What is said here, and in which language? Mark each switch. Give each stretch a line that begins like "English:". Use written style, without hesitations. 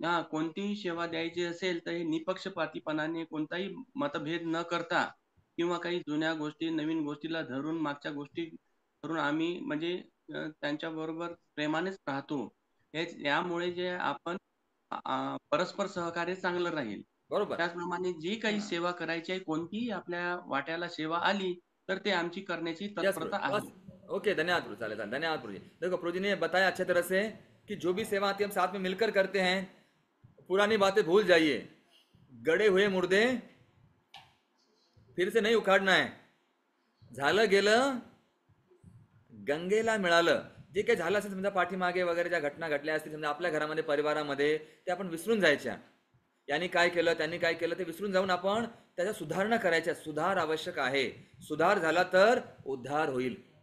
Marathi: कोणतीही सेवा द्यायची असेल तर हे निपक्षपातीपणाने, कोणताही मतभेद न करता किंवा काही जुन्या गोष्टी नवीन गोष्टीला धरून, मागच्या गोष्टी धरून आम्ही म्हणजे त्यांच्या बरोबर प्रेमानेच राहतो. यामुळे जे आपण परस्पर सहकार्य चांगलं राहील. बरोबर. त्याचप्रमाणे जी काही सेवा करायची आहे, कोणतीही आपल्या वाट्याला सेवा आली तर ते आमची करण्याची तत्परता आहे.
Hindi: ओके, धन्यवाद प्रभु, चले, धन्यवाद प्रभु जी. देखो प्रभु जी ने बताया अच्छे तरह से कि जो भी सेवा आती है हम साथ में मिलकर करते हैं. पुरानी बातें भूल जाइए, गड़े हुए मुर्दे फिर से नहीं उखाड़ना है.
Marathi: झालं गेलं गंगेला मिळालं. जे काही झालं असेल समजा पाठीमागे वगैरे ज्या घटना घडल्या असतील समजा आपल्या घरामध्ये, परिवारामध्ये, ते आपण विसरून जायच्या. यांनी काय केलं, त्यांनी काय केलं ते विसरून जाऊन आपण त्याच्या सुधारणा करायच्या. सुधार आवश्यक आहे. सुधार झाला तर उद्धार होईल.